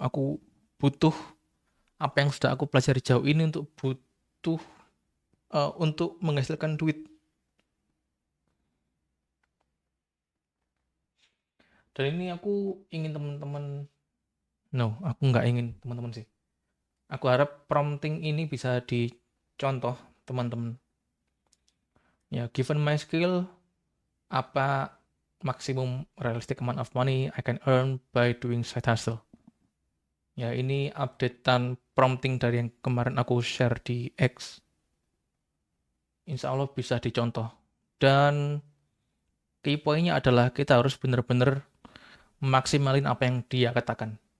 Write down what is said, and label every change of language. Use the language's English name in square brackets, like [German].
[Indonesian] Aku butuh apa yang sudah aku pelajari jauh ini untuk butuh untuk menghasilkan duit. Dan ini aku ingin teman-teman, no, aku nggak ingin teman-teman sih. Aku harap prompting ini bisa dicontoh teman-teman. [English] Ya, given my skill, [Indonesian] apa maksimum [English] realistic amount of money I can earn by doing side hustle. [Indonesian] Ya, ini updatean prompting dari yang kemarin aku share di X. Insya Allah bisa dicontoh. Dan key point-nya adalah kita harus benar-benar maksimalin apa yang dia katakan.